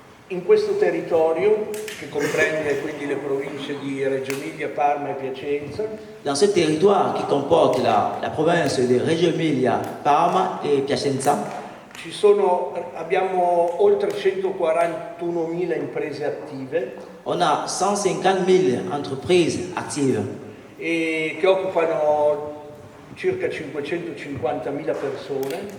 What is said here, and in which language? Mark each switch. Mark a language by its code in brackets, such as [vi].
[it] In questo territorio, che comprende quindi le province di Reggio Emilia, Parma e Piacenza, [fr] dans ce territoire qui comporte la province de Reggio Emilia, Parma e Piacenza, [it] abbiamo oltre 141.000 imprese attive. [fr] On a 150.000 entreprises actives. [it] E che occupano circa 550.000 persone.